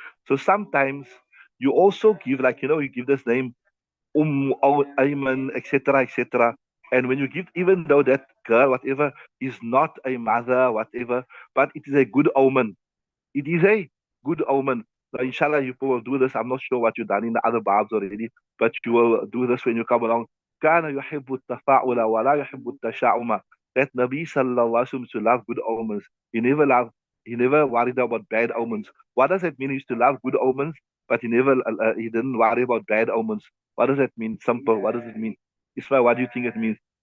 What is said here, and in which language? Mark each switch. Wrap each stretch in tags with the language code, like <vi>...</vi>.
<en>So sometimes you also give, like, you give this name Ayman, etc., etc. And when you give, even though that girl, whatever, is not a mother, whatever, but it is a good omen. It is a good omen. So inshallah, you will do this. I'm not sure what you've done in the other babs already, but you will do this when you come along.</en> <ar>كان يحب التفاؤل ولا يحب التشاؤم.</ar> <en>That Nabi sallallahu alaihi wasallam to love good omens. He never worried about bad omens. What does it mean? He used to love good omens, but he didn't worry about bad omens. What does that mean? Simple. What does it mean? Ismail, what do you think it means?</en>